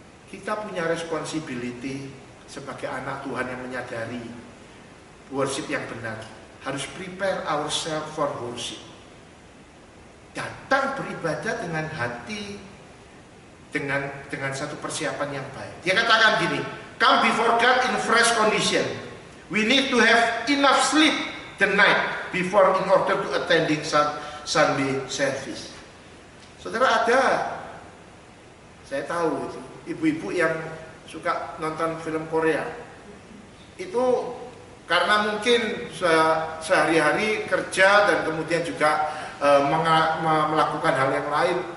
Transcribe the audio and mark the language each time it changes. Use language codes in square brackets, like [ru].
[id] Kita punya responsibility sebagai anak Tuhan yang menyadari worship yang benar. Harus [en] prepare ourselves for worship. [id] datang beribadah dengan hati, dengan satu persiapan yang baik. Dia katakan gini, [en] come before God in fresh condition. We need to have enough sleep the night before in order to attending Sunday service. [id] Saudara, ada, saya tahu itu, ibu-ibu yang suka nonton film Korea. Itu karena mungkin sehari-hari kerja dan kemudian juga melakukan hal yang lain.